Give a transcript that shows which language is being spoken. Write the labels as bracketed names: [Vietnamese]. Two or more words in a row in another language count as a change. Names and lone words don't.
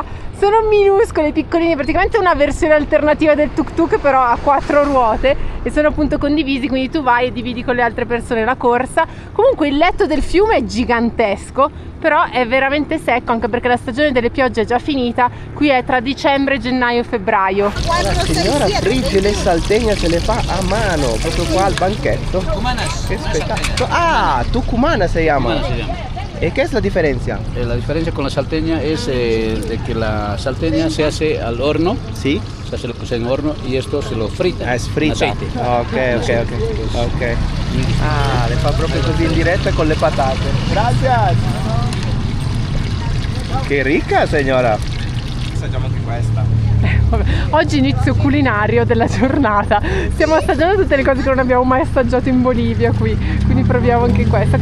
[Italian] Sono minuscoli, piccolini, praticamente una versione alternativa del tuk tuk, però a 4 ruote, e sono appunto condivisi, quindi tu vai e dividi con le altre persone la corsa. Comunque il letto del fiume è gigantesco, però è veramente secco, anche perché la stagione delle piogge è già finita. Qui è tra dicembre, gennaio e febbraio. La signora frigge le saltegne, se le fa a mano, proprio qua al banchetto. Che spettacolo. [Spanish] Ah, tucumana se llama. ¿Y qué es la diferencia? La diferencia con la salteña es de que la salteña se hace al horno, Sí. se hace en horno, y esto se lo frita. Es frita. en aceite. Ok. [Italian] Ah, le fa proprio così in diretta con le patate. Gracias. Che ricca, signora. Assaggiamo anche questa. Vabbè, oggi inizio culinario della giornata. Stiamo assaggiando tutte le cose che non abbiamo mai assaggiato in Bolivia qui, quindi proviamo anche questa.